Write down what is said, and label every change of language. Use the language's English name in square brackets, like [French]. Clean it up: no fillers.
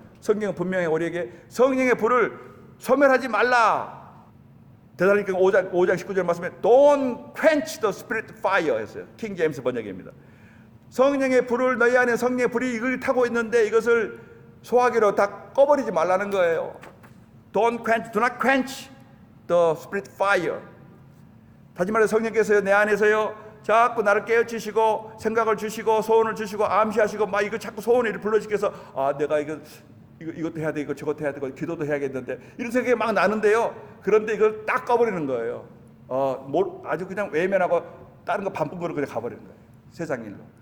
[Korean] 성경은 분명히 우리에게 성령의 불을 소멸하지 말라. 대살로니가 5장 19절 말씀에 [English] Don't quench the spirit fire [Korean] 했어요. 킹 제임스 번역입니다. 성령의 불을, 너희 안에 성령의 불이 이걸 타고 있는데 이것을 소화기로 다 꺼버리지 말라는 거예요. [English] Don't quench, do not quench the spirit fire. [Korean] 다시 말해 성령께서요, 내 안에서요 자꾸 나를 깨우치시고 생각을 주시고 소원을 주시고 암시하시고 막 이거 자꾸 소원을 불러시켜서 내가 이것도 해야 돼, 저것도 해야 되고 기도도 해야겠는데 이런 생각이 막 나는데요. 그런데 이걸 딱 꺼버리는 거예요. 아주 그냥 외면하고 다른 거 반품거로 그냥 가버리는 거예요. 세상 일로.